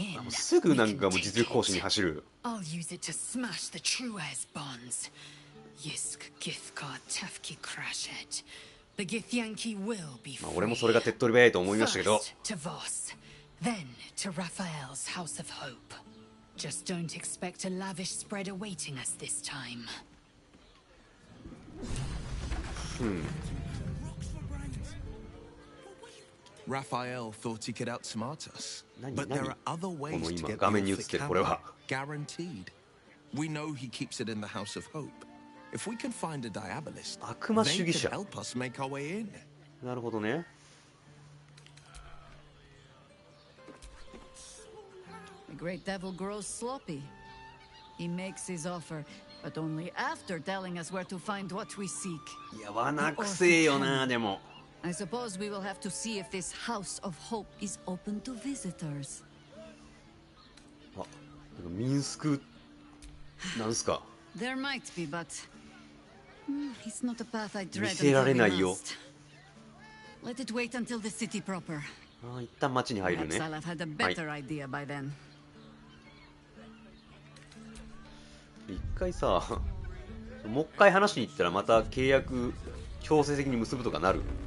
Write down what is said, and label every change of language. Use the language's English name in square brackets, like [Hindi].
[Japanese] すぐなんかもう実力行使に走る。 [English] I'll use it to smash the true heirs bonds. Yisk Githkar Tefki Crashet. The Githyanki will be free. [Japanese] 俺もそれが手っ取り早いと思いましたけど。 [English] First to Voss, then to Raphael's House of Hope. Just don't expect a lavish spread awaiting us this time. Raphael thought he could outsmart us, but there are other ways to get the Orphic Hammer, guaranteed. We know he keeps it in the House of Hope. If we can find a Diabolist, they can help us make our way in. [Japanese] なるほどね。 [English] The great devil grows sloppy. He makes his offer, but only after telling us where to find what we seek. [Japanese] いや、罠くせえよな、でも。 [English] I suppose we will have to see if this House of Hope is open to visitors. [Japanese] あ、ミンスクなんすか。 [English] There might be, but it's not a path I dread. [Japanese] 見せられないよ。 [English] Let it wait until the city proper. [Japanese] あ、一旦町に入るね。 [English] Perhaps I'll have had a better idea by then. [Japanese] 一回さ、もう一回話しに行ったらまた契約強制的に結ぶとかなる。